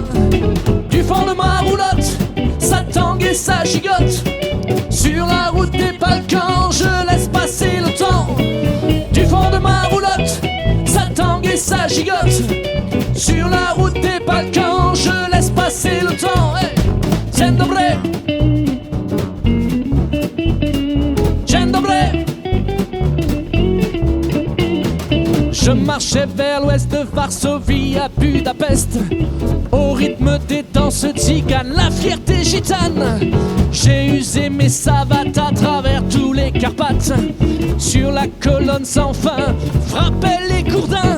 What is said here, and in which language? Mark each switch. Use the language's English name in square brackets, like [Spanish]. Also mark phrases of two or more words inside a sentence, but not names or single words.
[French] Du fond de ma roulotte, ça tangue et ça gigote. Sur la route des Balkans, je laisse passer le temps. Du fond de ma roulotte, ça tangue et ça gigote. Sur la route des Balkans, je laisse passer le temps. [Polish] Hey, Dzień dobry. Dzień dobry. [French] Je marchais vers l'ouest de Varsovie à Budapest. Au rythme des danses tziganes, la fierté gitane. J'ai usé mes savates à travers tous les Carpates. Sur la colonne sans fin, frappaient les gourdins.